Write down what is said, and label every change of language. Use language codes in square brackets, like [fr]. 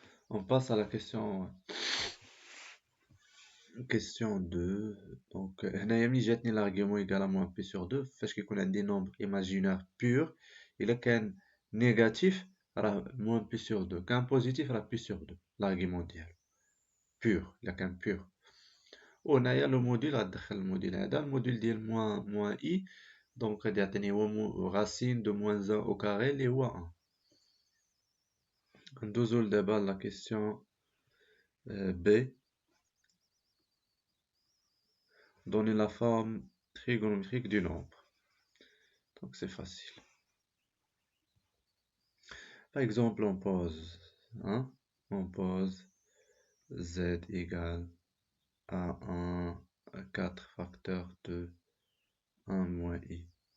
[fr] On passe à la question 2. Donc [ar] هنايا ملي جاتني [fr] l'argument égal à moins p sur 2 [ar] فاش كيكون عندي [fr] nombre imaginaire pur [ar] إلا كان [fr] négatif [ar] راه [fr] moins p sur 2 كان positif راه p sur 2 l'argument [ar] ديالو [fr] pur إلا كان pur. [ar] وهنايا لو موديل غتدخل الموديل هذا الموديل ديال moins i دونك غادي يعطيني هو [fr] racine de moins 1 au carré [ar] اللي هو 1. ندوزو دابا la question B. [fr] Donner la forme trigonométrique du nombre. Donc c'est facile. Par exemple, on pose z égale à 1 à 4 facteur de 1 moins i.